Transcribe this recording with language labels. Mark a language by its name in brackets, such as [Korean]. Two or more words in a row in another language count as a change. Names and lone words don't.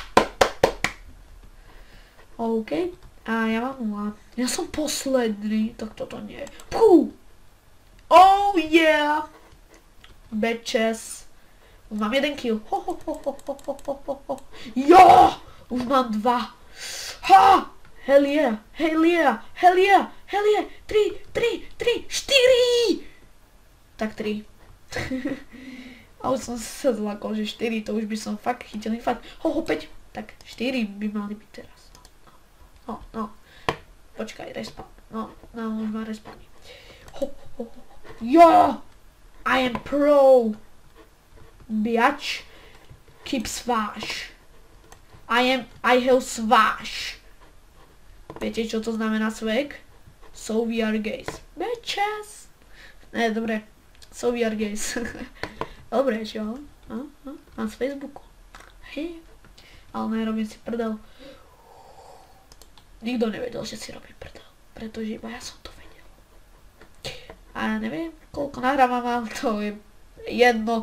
[Slovak] OK. A ja mám 0. Ja som posledný, tak toto nie je. [English] Pú! Oh yeah! Bitches. [Slovak] Už mám 1 kill. Jo! Už mám 2. [English] Ha! Hell yeah! [Slovak] 3, 4! Tak 3. A už som sa zlakol, že 4, to už by som fakt chytil infarkt. 5. Tak 4 by mali byť teraz. No. Počkaj, respawn. No, už má respawn. Jo! [English] I am pro! Biatch. Keep swash. I have swash. [Slovak] Viete, čo to znamená swag? [English] So we are gays. Bitches. [Slovak] Ne, dobre. [English] So we are gays. [Slovak] Dobre, čo? Mám z Facebooku. Hej. Ale nerobím si prdel. Nikto nevedel, že si robím prdel. Pretože iba ja som to vedel. A ja neviem, koľko nahrávam mám, to je jedno.